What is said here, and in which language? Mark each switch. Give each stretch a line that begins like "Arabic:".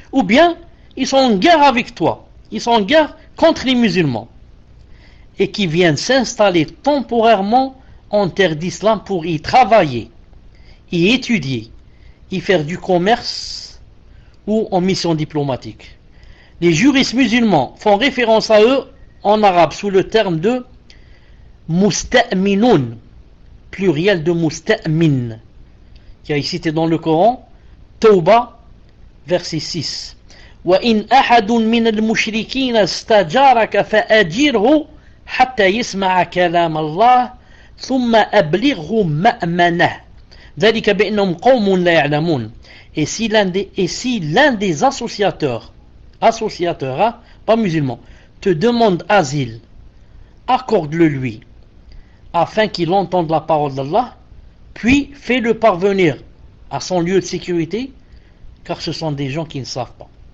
French: Ou bien, ils sont en guerre avec toi. Ils sont en guerre contre les musulmans et qui viennent s'installer temporairement en terre d'islam pour y travailler, y étudier, y faire du commerce ou en mission diplomatique. Les juristes musulmans font référence à eux en arabe sous le terme de musta'minun, pluriel de musta'min, qui est cité dans le Coran, Tawba, verset 6.
Arabic: وإن أحد من المشركين استجارك فأجره حتى يسمع كلام الله ثم أبلغه مأمنه ذلك بأنهم قوم لا يعلمون.
French: Et si l'un des associateurs, hein, pas musulmans, te demande asile, accorde-le-lui, afin qu'il entende la parole d'Allah, puis fais-le parvenir à son lieu de sécurité, car ce sont des gens qui ne savent pas.